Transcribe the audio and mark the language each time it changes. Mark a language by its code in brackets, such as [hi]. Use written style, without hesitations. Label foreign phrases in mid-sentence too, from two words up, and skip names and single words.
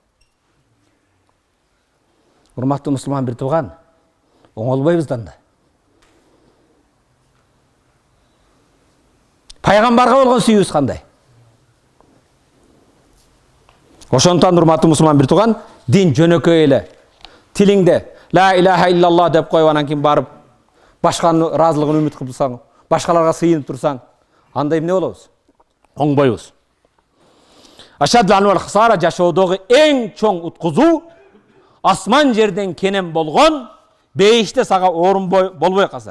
[ky] Урматтуу мусулман бир тууган, оңолбойбуздан да. Пайгамбарга болгон сүйүүбүз кандай? Ошондон урматтуу мусулман бир тууган, дин жөнөкөй эле. Тилиңде [ar] لا إله إلا الله [ky] деп коюп анан кийин барып башканын ыраазылыгын үмүт кылсаң, башкаларга сыйынып турсаң, анда эмне болобуз? Оңбойбуз. [ar] أشد أنواع الخسارة [ky] жашоодогу эң чоң уткузуу асман жерден кенен болгон бейиште сага орун болбой калса.